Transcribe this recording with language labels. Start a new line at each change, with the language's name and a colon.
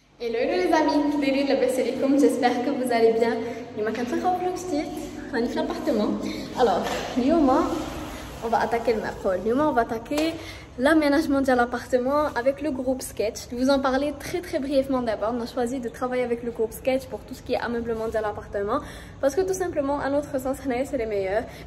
French: Hello les amis,
Arabic: كديرين لاباس عليكم؟
French: j'espère que vous allez bien.
Arabic: اليوم كنتلاقاو في فلوق جديد راني في l'appartement.
French: Alors اليوم on va attaquer le macro. اليوم on va attaquer l'aménagement de l'appartement avec le groupe Sketch. Je vais vous en parler très brièvement d'abord. On a choisi de travailler avec le groupe Sketch pour tout ce qui est ameublement de l'appartement parce que tout simplement à notre sens c'est les meilleurs.